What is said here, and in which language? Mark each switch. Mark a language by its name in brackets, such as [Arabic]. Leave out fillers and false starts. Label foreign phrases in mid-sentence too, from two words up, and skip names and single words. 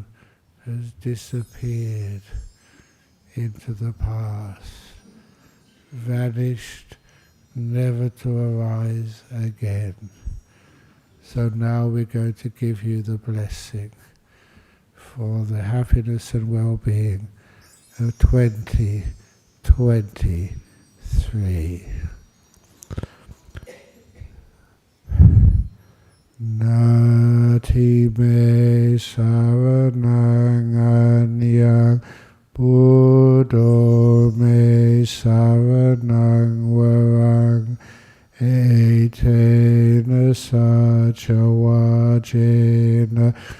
[English] has disappeared into the past, vanished, never to arise again. So now we're going to give you the blessing for the happiness and well-being of 2023. [Pali] Nati me saranang anyang Buddho me saranang varang etena sacha vajena